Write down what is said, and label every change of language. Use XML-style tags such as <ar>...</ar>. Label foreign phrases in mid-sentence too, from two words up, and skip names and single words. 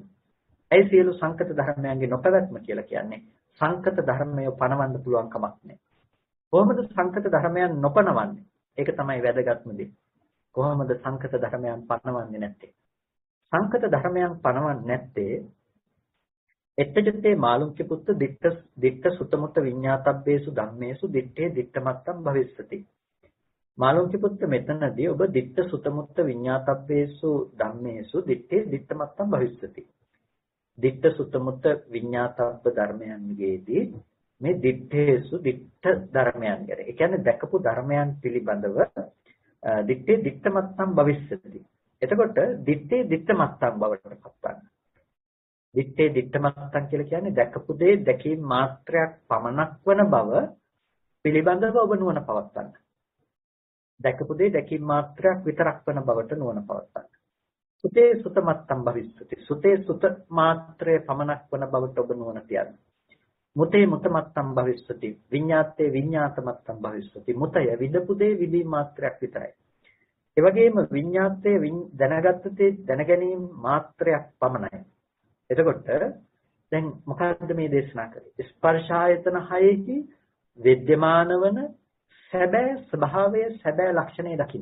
<si>ඒ සියලු සංකත ධර්මයන්ගේ නොපැවැත්ම කියලා කියන්නේ සංකත ධර්මය පණවන්න පුළුවන් කමක් නැහැ. කොහොමද සංකත ධර්මයන් නොපණවන්නේ? ඒක තමයි වැදගත්ම දේ. කොහොමද සංකත ධර්මයන් පණවන්නේ නැත්තේ? සංකත ධර්මයන් පණවන්නේ නැත්තේ</si> <pi>එත්තජතේ මාළුක්‍ය පුත්ත දිට්ඨ සුතමුත්ත විඤ්ඤාතබ්බේසු ධම්මේසු දිට්ඨේ දිට්ඨමත්තම් භවිස්සති. මාළුක්‍ය පුත්ත</pi> <si>මෙතනදී ඔබ</si> <pi>දිට්ඨ සුතමුත්ත විඤ්ඤාතබ්බේසු ධම්මේසු දිට්ඨේ දිට්ඨමත්තම් භවිස්සති. දිට්ඨ සුතමුත්ත විඤ්ඤාතබ්බ</pi> <si>ධර්මයන්ගේදී මේ</si> <pi>දිට්ඨේසු දිට්ඨ</pi> <si>ධර්මයන් ගැන. ඒ කියන්නේ දැකපු ධර්මයන් පිළිබඳව</si> <pi>දිට්ඨේ දිට්ඨමත්තම් භවිස්සති.</pi> <si>එතකොට</si> <pi>දිට්ඨේ දිට්ඨමත්තම්</pi> <si>බවට පත්වන්න.</si> <pi>දිට්ඨේ දිට්ඨමත්තම්</pi> <si>කියලා කියන්නේ දැකපු දේ දැකීම මාත්‍රයක් පමණක් වන බව පිළිබඳව ඔබ නුවණ පවත්වන්න. දැකපු දේ දැකීම මාත්‍රයක් විතරක් වන බවට නුවණ පවත්වන්න.</si> <pi>සුතේ සුතමත්තම් භවිස්සති. සුතේ සුත</pi> <si>මාත්‍රය පමණක් වන බවට ඔබ නුවණ තියන්න.</si> <pi>මුතේ මුතමත්තම් භවිස්සති. විඤ්ඤාතේ විඤ්ඤාතමත්තම් භවිස්සති.</pi> <si>මුතය විදපු දේ විදී මාත්‍රයක් විතරයි. ඒ වගේම විඤ්ඤාතයේ දැනගත්තේ දැනගැනීම මාත්‍රයක් පමණයි. එතකොට දැන් මොකද්ද මේ දේශනා කරේ? ස්පර්ශ ආයතන හයෙහි विद्यमान වන සැබෑ ස්වභාවය සැබෑ ලක්ෂණය දකින්න.</si>